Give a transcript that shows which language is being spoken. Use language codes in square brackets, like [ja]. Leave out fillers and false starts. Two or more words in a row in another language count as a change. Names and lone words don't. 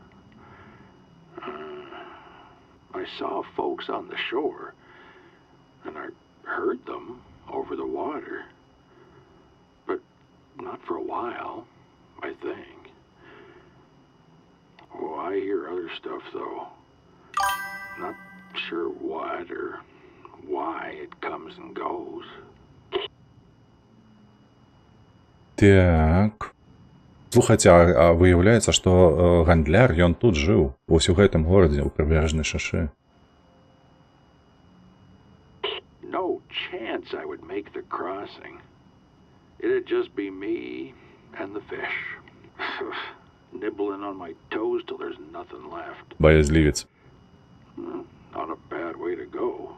[en] I saw folks on the shore, and I heard them over the water. But not for a while, I think. Oh, I hear other stuff, though. Not sure what or why it comes and goes. [be] Так. Слухайце, а выяўляецца, што гандляр, ён тут жыў, вось у гэтым горадзе, у прыбярэжнай шашы. [en] No chance I would make the crossing. It'd just be me and the fish. Nibbling on my toes till there's nothing left. [ru] Боязливец. [en] Not a bad way to go.